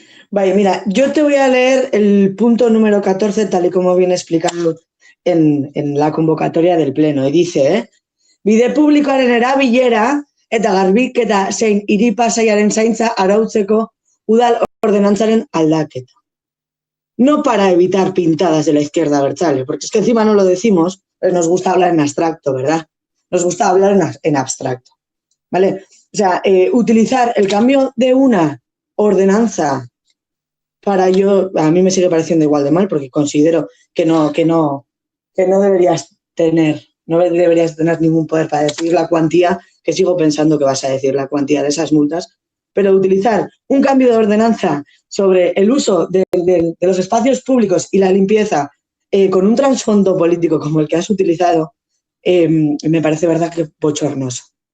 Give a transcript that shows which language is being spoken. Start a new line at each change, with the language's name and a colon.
Spanish: Mira, yo te voy a leer el punto número 14 tal y como viene explicado en la convocatoria del Pleno.
Basque: Y dice, bide publikoaren erabilera eta garbiketa zein hiri pasaiaren zaintza arautzeko udal ordenantzaren aldaketa.
Spanish: No para evitar pintadas de la izquierda abertzale, porque es que encima no lo decimos, pues nos gusta hablar en abstracto, ¿verdad? Nos gusta hablar en abstracto, ¿vale? O sea, utilizar el cambio de una ordenanza a mí me sigue pareciendo igual de mal, porque considero que no deberías tener ningún poder para decir la cuantía, que sigo pensando que vas a decir la cuantía de esas multas, pero utilizar un cambio de ordenanza sobre el uso de los espacios públicos y la limpieza con un trasfondo político como el que has utilizado, me parece verdad que bochornoso.